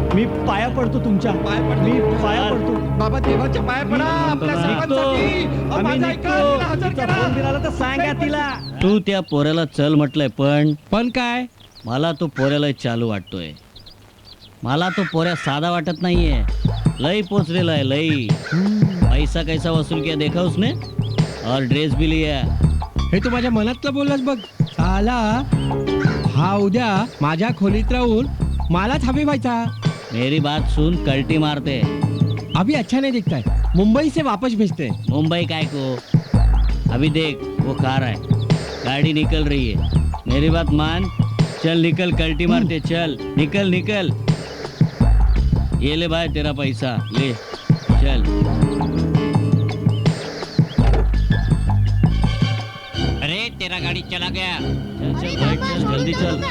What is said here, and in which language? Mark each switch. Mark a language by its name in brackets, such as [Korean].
[Marathi] मी पाया पडतो तुमच्या. मी पाया पडतो. बाबा देवाच्या पाया पडा. आपल्या सर्वांसाठी. माझं ऐका, तिला हजर करा. फोन दिला तर सांगा तिला. तू त्या पोऱ्याला चल म्हटलंय, पण काय? मला तो पोऱ्याला चालू वाटतोय. मला तो पोऱ्या साधा वाटत नाहीये. लई पोचलेला आहे, लई. [Hindi] पैसा कैसा वसूल किया देखा उसने, और ड्रेस भी लिया. [Marathi] हे तू माझ्या मनातलं बोललास बघ. साला हा उद्या माझ्या खोलीत राहून मलाच हवी व्हायचा. [Hindi] मेरी बात सुन, कल्टी मारते. अभी अच्छा नहीं दिखता है. मुंबई से वापस भेजते. मुंबई काय को? अभी देख वो कार है, गाड़ी निकल रही है. मेरी बात मान, चल निकल, कल्टी मारते. चल निकल. ये ले भाई तेरा पैसा ले, चल. अरे तेरा गाड़ी चला गया. चल भाई, चल जल्दी चल.